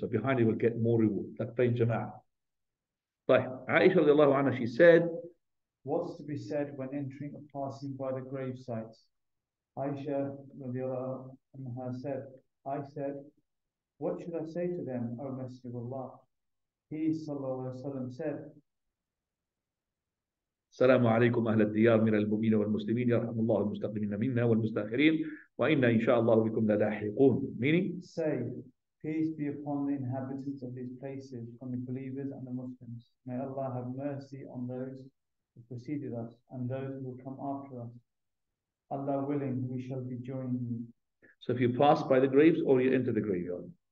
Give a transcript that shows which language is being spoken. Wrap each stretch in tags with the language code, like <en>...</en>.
<en>So behind it will get more reward. Like praying Jama'ah. But Aisha radiallahu anha, she said, what's to be said when entering or passing by the grave sites? Aisha radiallahu anha said, I said, what should I say to them, O Messenger of Allah? He sallallahu alaihi wasallam said,</en> <ar>السلام عليكم أهل الديار من المؤمنين والمسلمين يرحم الله المستقدمين منا والمستأخرين وإنا إن شاء الله بكم للاحقون.</ar> <en>Meaning, say, peace be upon the inhabitants of these places, from the believers and the Muslims. May Allah have mercy on those who preceded us and those who will come after us. Allah willing, we shall be joining you. So if you pass by the graves or you enter the graveyard.</en>